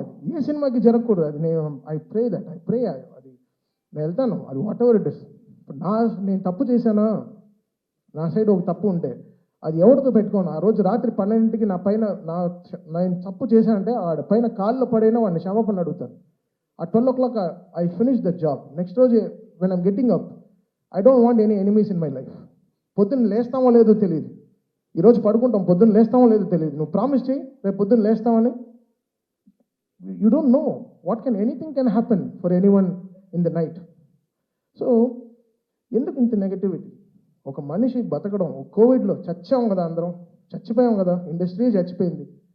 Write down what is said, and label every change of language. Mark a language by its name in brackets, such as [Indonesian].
[Telugu] అది ఏ సినిమాకి జరగకూడదు. అది ఐ ప్రే అది నేను వెళ్తాను, అది [English] Whatever it is. [Telugu] ఇప్పుడు నేను తప్పు చేశానా, నా సైడ్ ఒక తప్పు ఉంటే అది ఎవరితో పెట్టుకోను. ఆ రోజు రాత్రి 12కి నా పైన నేను తప్పు చేశానంటే ఆడ పైన కాళ్ళు పడైనా వాడిని క్షమాపణ అడుగుతాను. [English] ఆ 12 o'clock I finish the job. Next రోజు when I'm getting up, I don't want any enemies in my life. [Telugu] పొద్దున్న లేస్తామో లేదో తెలియదు. ఈరోజు పడుకుంటాం, పొద్దున్న లేస్తామో లేదో తెలియదు. నువ్వు ప్రామిస్ చేయి రేపు పొద్దున్న లేస్తామని. [English] You don't know what anything can happen for anyone in the night. [Telugu] So ఎందుకు ఇంత నెగటివిటీ? ఒక మనిషి బతకడం, కోవిడ్లో చచ్చాం కదా, అందరం చచ్చిపోయాం కదా, ఇండస్ట్రీ చచ్చిపోయింది.